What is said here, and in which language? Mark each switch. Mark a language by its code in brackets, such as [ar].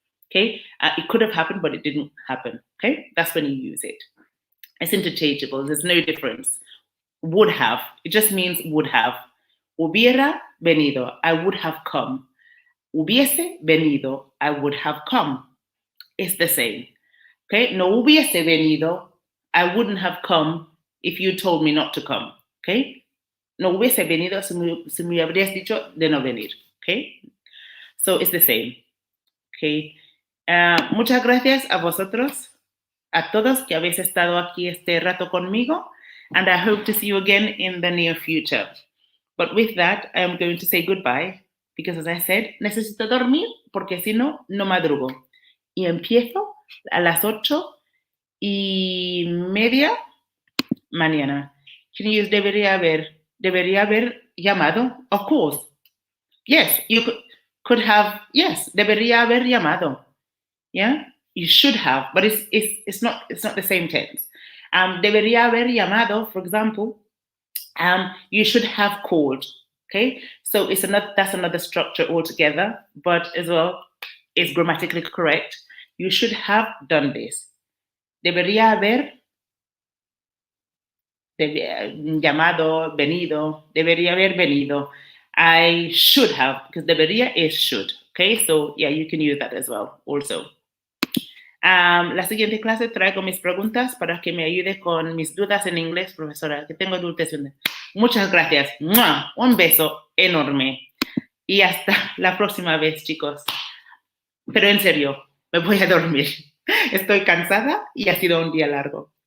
[en] Okay, it could have happened, but it didn't happen. Okay, that's when you use it. It's interchangeable. There's no difference. Would have. It just means would have. [es] Hubiera venido. [en] I would have come. [es] Hubiese venido. [en] I would have come. It's the same. Okay, [es] no hubiese venido. [en] I wouldn't have come if you told me not to come. [es] Okay, no hubiese venido si me habrías dicho de no venir. [en] Okay, so it's the same. Okay, [es] muchas gracias a vosotros, a todos que habéis estado aquí este rato conmigo, [en] and I hope to see you again in the near future. But with that, I am going to say goodbye because, as I said, [es] necesito dormir porque si no, no madrugo. Y empiezo a las 8:30 mañana. [en] Can you use [es] debería haber llamado? [en] Of course. Yes, you could have, yes, [es] debería haber llamado. [en] Yeah, you should have, but it's not the same tense. [es] Debería haber llamado, [en] for example, you should have called. Okay, so that's another structure altogether, but as well, it's grammatically correct. You should have done this. [es] Debería haber llamado, venido. Debería haber venido. [en] I should have, because debería is should. Okay, so yeah, you can use that as well also. [es] La siguiente clase traigo mis preguntas para que me ayude con mis dudas en inglés, profesora, que tengo dudas. Muchas gracias. ¡Mua! Un beso enorme. Y hasta la próxima vez, chicos. Pero en serio, me voy a dormir. Estoy cansada y ha sido un día largo.